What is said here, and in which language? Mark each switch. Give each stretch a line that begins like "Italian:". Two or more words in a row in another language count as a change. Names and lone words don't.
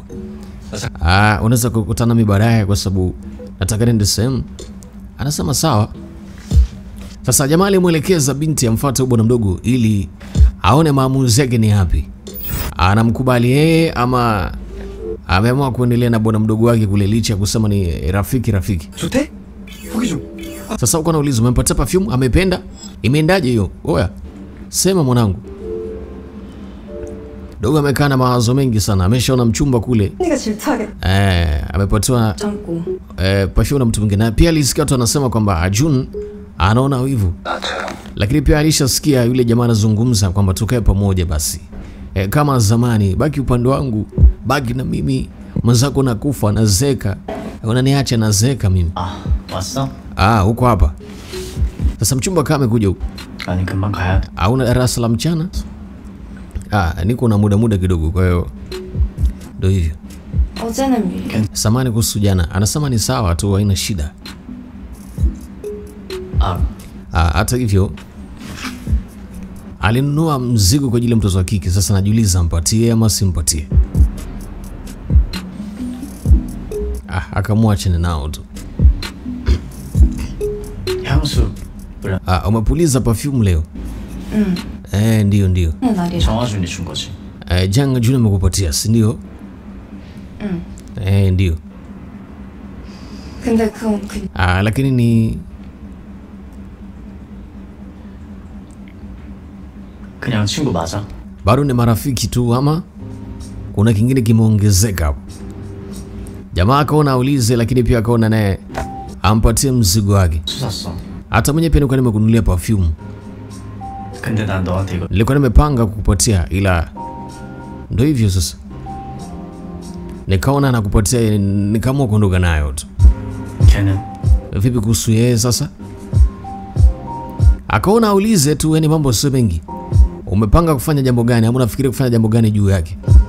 Swahili: Unaweza kukutana mimi baadaye kwa sababu nataka nende sehemu. Anasema sawa. Sasa jamaa alimuelekeza binti amfuate bwana mdogo ili aone maamuzi yake ni yapi. Anamkubali yeye ama ameamua kuendelea na bwana mdogo wake kule licha kusema ni rafiki.
Korean: 좋대? 후기 좀.
Swahili: Sasa uko nauliza umempatia perfume, amependa? Imeendaje hiyo? Oya. Sema mwanangu. Dogo amekaa na mawazo mengi sana. Ameshaona mchumba kule.
Korean: 네가 질투하겠다.
Swahili: Amepatiwa
Korean: 참고.
Swahili: perfume na mtu mwingine. Na pia alisikia watu wanasema kwamba Ajun anaona wivu. Lakini pia alishasikia yule jamaa anazungumza kwamba tukae pamoja basi. Kama zamani, baki upande wangu, baki na mimi. Mwenzako nakufa na zeka. Unaniacha na zeka mimi.
Korean: 왔어?
Swahili: Huko hapa. Sasa mchumba kama amekuja huko.
Korean: 아니 금방 가야 돼.
Swahili: Hauna darasa la mchana? Niko na muda kidogo kwa hiyo ndio hivyo.
Korean: 어제는 미리.
Swahili: Samani kuhusu jana. Anasema ni sawa tu, haina shida. Hata hivyo alinunua mzigo kwa ajili ya mtoto wa kike. Sasa najiuliza mpatie ama simpatie. Akamwacha nao tu.
Korean: 향수
Swahili: Umepuliza perfume leo? Ndio.
Korean: 정화준이 준 거지.
Swahili: Janga Juni amekupatia, si ndio? Ndio.
Korean: 근데 그건
Swahili: Lakini ni
Korean: 그냥 친구 맞아?
Swahili: bado ni marafiki tu ama kuna kingine kimeongezeka hapo? Jamaa akaona aulize, lakini pia akaona naye ampatie mzigo wake.
Korean: 수
Swahili: Hata mwenye pia nilikuwa nimekununulia perfume.
Korean: 근데 난 너한테 이거
Swahili: Nilikuwa nimepanga kukupatia ila ndio hivyo sasa. Nikaona nakupatia, nikaamua kuondoka nayo tu.
Korean: 걔는
Swahili: Vipi kuhusu yeye sasa? Akaona aulize tu, yani mambo sio mengi. Umepanga kufanya jambo gani au unafikiri kufanya jambo gani juu yake?